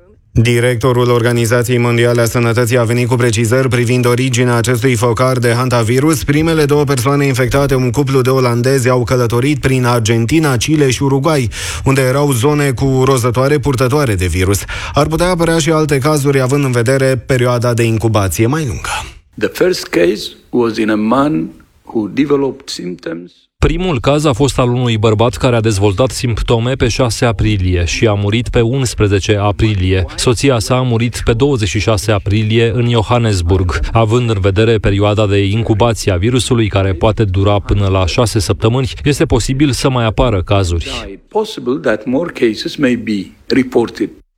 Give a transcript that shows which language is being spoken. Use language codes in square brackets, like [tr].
[ro] Directorul Organizației Mondiale a Sănătății a venit cu precizări privind originea acestui focar de hantavirus. Primele două persoane infectate, un cuplu de olandezi, au călătorit prin Argentina, Chile și Uruguay, unde erau zone cu rozătoare purtătoare de virus. Ar putea apărea și alte cazuri, având în vedere perioada de incubație mai lungă. [en] The first case was in a man who developed symptoms. [ro] Primul caz a fost al unui bărbat care a dezvoltat simptome pe 6 aprilie și a murit pe 11 aprilie. Soția sa a murit pe 26 aprilie în Johannesburg, având în vedere perioada de incubație a virusului, care poate dura până la 6 săptămâni, este posibil să mai apară cazuri. [en] Possible that more cases may be reported.